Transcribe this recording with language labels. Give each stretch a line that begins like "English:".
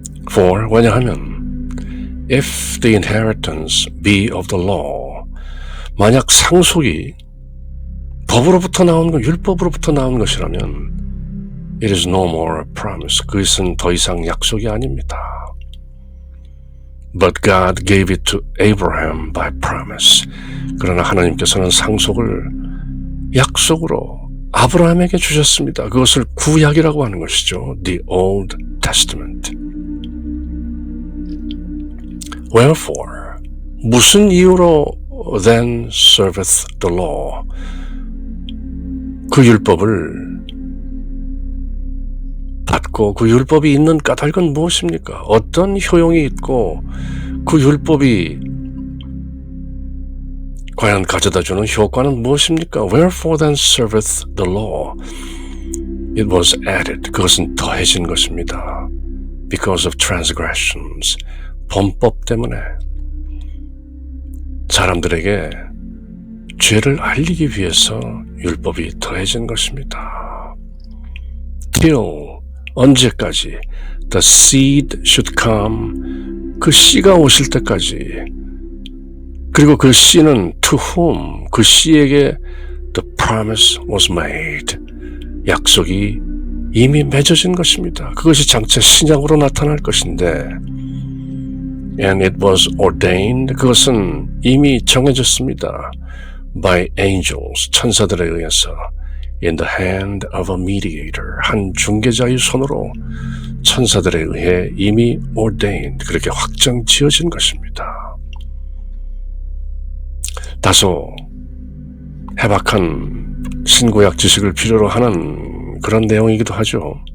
English: For
Korean: 왜냐하면
English: if the inheritance be of the law
Korean: 만약 상속이 법으로부터 나온 것, 율법으로부터 나온 것이라면
English: it is no more a promise.
Korean: 그것은 더 이상 약속이 아닙니다.
English: But God gave it to Abraham by promise.
Korean: 그러나 하나님께서는 상속을 약속으로 아브라함에게 주셨습니다. 그것을 구약이라고 하는 것이죠.
English: The Old Testament. Wherefore,
Korean: 무슨 이유로
English: then serveth the law?
Korean: 그 율법을 받고 그 율법이 있는 까닭은 무엇입니까? 어떤 효용이 있고 그 율법이 과연 가져다주는 효과는 무엇입니까?
English: Wherefore then serveth the law? It was added.
Korean: 그것은 더해진 것입니다.
English: Because of transgressions.
Korean: 범법 때문에 사람들에게 죄를 알리기 위해서 율법이 더해진 것입니다.
English: Till
Korean: 언제까지?
English: The seed should come.
Korean: 그 씨가 오실 때까지. 그리고 그 씨는
English: to whom?
Korean: 그 씨에게
English: the promise was made.
Korean: 약속이 이미 맺어진 것입니다. 그것이 장차 신약으로 나타날 것인데
English: and it was ordained.
Korean: 그것은 이미 정해졌습니다.
English: by angels.
Korean: 천사들에 의해서
English: in the hand of a mediator.
Korean: 한 중개자의 손으로 천사들에 의해 이미 ordained. 그렇게 확정 지어진 것입니다. 다소 해박한 신구약 지식을 필요로 하는 그런 내용이기도 하죠.